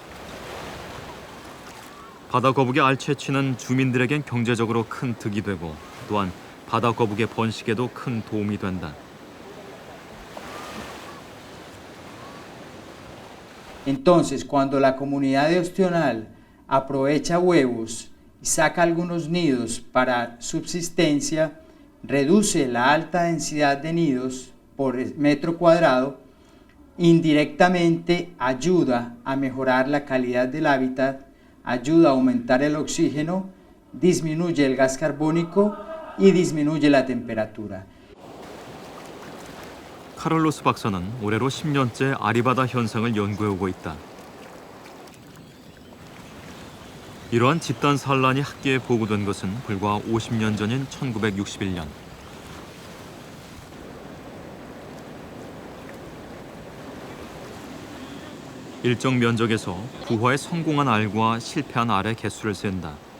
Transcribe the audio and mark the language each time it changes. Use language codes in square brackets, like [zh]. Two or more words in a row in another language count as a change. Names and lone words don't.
[ko] 바다 거북의 알 채취는 주민들에겐 경제적으로 큰 득이 되고 또한 바다 거북의 번식에도 큰 도움이 된다. [es] Entonces, cuando la comunidad de Ostional aprovecha huevos y saca algunos nidos para subsistencia, reduce la alta densidad de nidos por metro cuadrado, indirectamente ayuda a mejorar la calidad del hábitat, ayuda a aumentar el oxígeno, disminuye el gas carbónico y disminuye la temperatura. [ko] 카를로스 박사는 올해로 10년째 아리바다 현상을 연구해오고 있다. 이러한 집단 산란이 학계에 보고된 것은 불과 50년 전인 1961년. 일정 면적에서 부화에 성공한 알과 실패한 알의 개수를 센다.